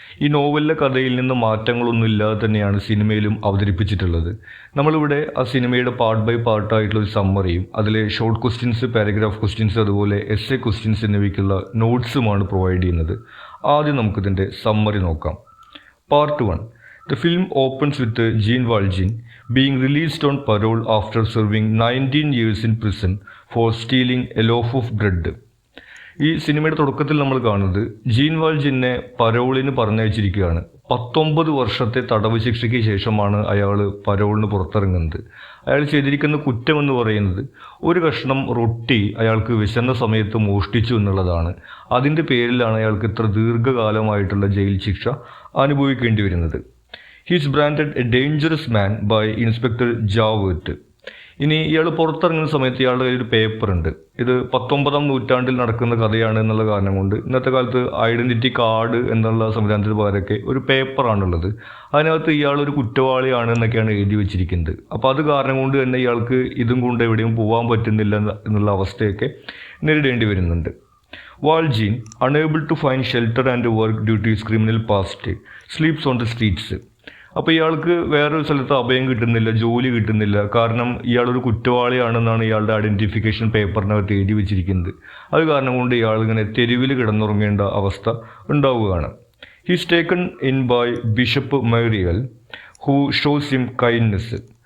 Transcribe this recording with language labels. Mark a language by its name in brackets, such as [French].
[Malayalam] ഈ നോവലിലെ കഥയിൽ നിന്ന് മാറ്റങ്ങളൊന്നും ഇല്ലാതെ തന്നെയാണ് സിനിമയിലും അവതരിപ്പിച്ചിട്ടുള്ളത്. നമ്മളിവിടെ ആ സിനിമയുടെ പാർട്ട് ബൈ പാർട്ടായിട്ടുള്ള ഒരു സമ്മറിയും അതിലെ ഷോർട്ട് ക്വസ്റ്റ്യൻസ്, പാരഗ്രാഫ് ക്വസ്റ്റ്യൻസ്, അതുപോലെ എസ്സേ ക്വസ്റ്റ്യൻസ് എന്നിവയ്ക്കുള്ള നോട്ട്സുമാണ് പ്രൊവൈഡ് ചെയ്യുന്നത്. ആദ്യം നമുക്കിതിൻ്റെ സമ്മറി നോക്കാം. Part 1. [English] The film opens with Jean Valjean being released on parole after serving 19 years in prison for stealing a loaf of bread. [Malayalam] ഈ സിനിമയുടെ തുടക്കത്തിൽ നമ്മൾ കാണുന്നത് ജീൻ വാൾജിനെ പരോളിന് പറഞ്ഞയച്ചിരിക്കുകയാണ്. 19 വർഷത്തെ തടവ് ശിക്ഷയ്ക്ക് ശേഷമാണ് അയാൾ പരോളിന് പുറത്തിറങ്ങുന്നത്. അയാൾ ചെയ്തിരിക്കുന്ന കുറ്റമെന്ന് പറയുന്നത് ഒരു കഷ്ണം റൊട്ടി അയാൾക്ക് വിശന്ന സമയത്ത് മോഷ്ടിച്ചു എന്നുള്ളതാണ്. അതിൻ്റെ പേരിലാണ് അയാൾക്ക് ഇത്ര ദീർഘകാലമായിട്ടുള്ള ജയിൽ ശിക്ഷ അനുഭവിക്കേണ്ടി വരുന്നത്. [English] He is branded a dangerous man by Inspector Javert. [Malayalam] ഇനി ഇയാൾ പുറത്തിറങ്ങുന്ന സമയത്ത് ഇയാളുടെ കയ്യിൽ ഒരു പേപ്പറുണ്ട്. ഇത് 19-ാം നൂറ്റാണ്ടിൽ നടക്കുന്ന കഥയാണ് എന്നുള്ള കാരണം കൊണ്ട് ഇന്നത്തെ കാലത്ത് ഐഡൻറ്റിറ്റി കാർഡ് എന്നുള്ള സംവിധാനത്തിന് പകരമൊക്കെ ഒരു പേപ്പറാണുള്ളത്. അതിനകത്ത് ഇയാൾ ഒരു കുറ്റവാളിയാണ് എന്നൊക്കെയാണ് എഴുതി വെച്ചിരിക്കുന്നത്. അപ്പോൾ അത് കാരണം കൊണ്ട് തന്നെ ഇയാൾക്ക് ഇതും കൊണ്ട് എവിടെയും പോകാൻ പറ്റുന്നില്ല എന്നുള്ള അവസ്ഥയൊക്കെ നേരിടേണ്ടി വരുന്നുണ്ട്. [English] Valjean, unable to find shelter and work due to his criminal past, sleeps on the streets. [Malayalam] അപ്പോൾ ഇയാൾക്ക് വേറൊരു സ്ഥലത്ത് അഭയം കിട്ടുന്നില്ല, ജോലി കിട്ടുന്നില്ല. കാരണം ഇയാളൊരു കുറ്റവാളിയാണെന്നാണ് ഇയാളുടെ ഐഡൻറ്റിഫിക്കേഷൻ പേപ്പറിനകത്ത് എഴുതി വെച്ചിരിക്കുന്നത്. അത് കാരണം കൊണ്ട് ഇയാൾ ഇങ്ങനെ തെരുവിൽ കിടന്നുറങ്ങേണ്ട അവസ്ഥ ഉണ്ടാവുകയാണ്. [English] He's taken in by bishop Myriel who shows him kindness.